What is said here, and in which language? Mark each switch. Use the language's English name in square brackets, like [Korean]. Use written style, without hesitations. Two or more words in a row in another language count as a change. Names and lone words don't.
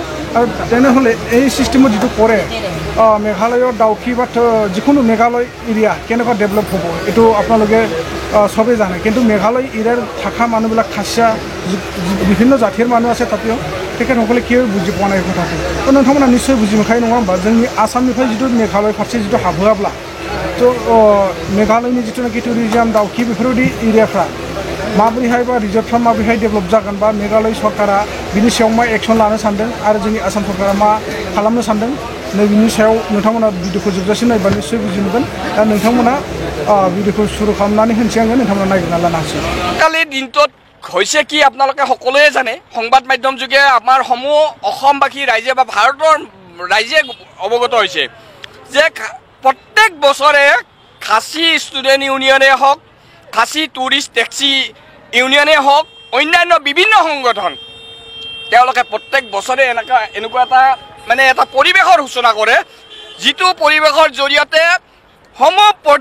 [Assamese] আৰু তেনেহ'লে এই চিষ্টেমত যিটো কৰে মেঘালয়ৰ ডাউকি বা যিকোনো মেঘালয় এৰিয়া কেনেকুৱা ডেভেলপ হ'ব এইটো আপোনালোকে চবেই জানে কিন্তু মেঘালয় এৰিয়াৰ থকা মানুহবিলাক খাচীয়া বিভিন্ন জাতিৰ মানুহ আছে তাতেও তেখেতসকলে কিয় বুজি পোৱা নাই কথাটো তো [Bodo] নথমনা নিশ্চয় বুজি মোখাই নङा होमबा जोंनि आसामनिफ्राय जितु मेघालय फारसे जितु हाबहोआब्ला तो मेघालयनि जितु नाखि टुरिजम दाउखि बेफोरबायदि एरियाफ्रा माबोरैहाय बा रिजर्टफ्रा माबोरैहाय डेभेलप जागोन बा मेघालय सरकारा बिनि सायाव मा एक्सन लानो सानदों आरो जोंनि आसाम सरकारा मा खालामनो सानदों नैबेनि सायाव नोंथांमोना भिडिअखौ जोबजासिम नायबा निश्चय बुजि मोनगोन। दा नोंथांमोना भिडिअखौ सुरु खालामनानै होनोसै आङो नोंथांमोना नायगिरना लानो हासिगोन। [Assamese] কালি দিনটোত হৈছে কি আপোনালোকে সকলোৱে জানে সংবাদ মাধ্যম যোগে আমাৰ সমূহ অসমবাসী ৰাইজে বা ভাৰতৰ ৰাইজে অৱগত হৈছে যে প্ৰত্যেক বছৰে খাচী [English] student union [Assamese] হওক খাচী [English] tourist taxi union [Assamese] হওক অন্যান্য বিভিন্ন সংগঠন তেওঁলোকে প্ৰত্যেক বছৰে এনেকুৱা এটা মানে এটা পৰিৱেশৰ সূচনা কৰে যিটো পৰিৱেশৰ জৰিয়তে সমূহ